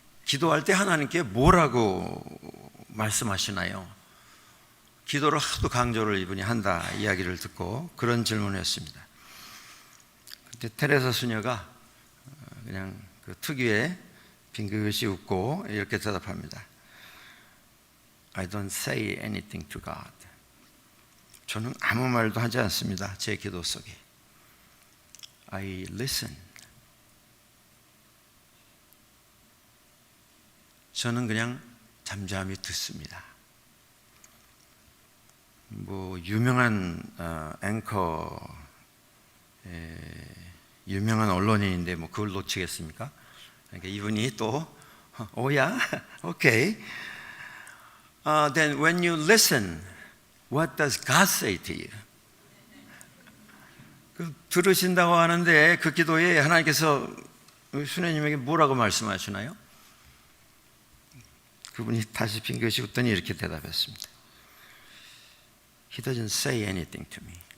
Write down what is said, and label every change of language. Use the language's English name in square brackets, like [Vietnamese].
[Korean] 기도할 때 하나님께 뭐라고 말씀하시나요? 기도를 하도 강조를 이분이 한다 이야기를 듣고 그런 질문을 했습니다. 그때 테레사 수녀가 그냥 그 특유의 빙긋이 웃고 이렇게 대답합니다. [English] I don't say anything to God. [Korean] 저는 아무 말도 하지 않습니다. 제 기도 속에. [English] I listen. [Korean] 저는 그냥 잠잠히 듣습니다. 뭐 유명한 앵커, 유명한 언론인인데 뭐 그걸 놓치겠습니까? 그러니까 이분이 또 오야, 오케이. [English] Then when you listen, what does God say to you? [Korean] 그 들으신다고 하는데 그 기도에 하나님께서 수녀님에게 뭐라고 말씀하시나요? 그분이 다시 빙긋이 웃더니 이렇게 대답했습니다. [English] He doesn't say anything to me.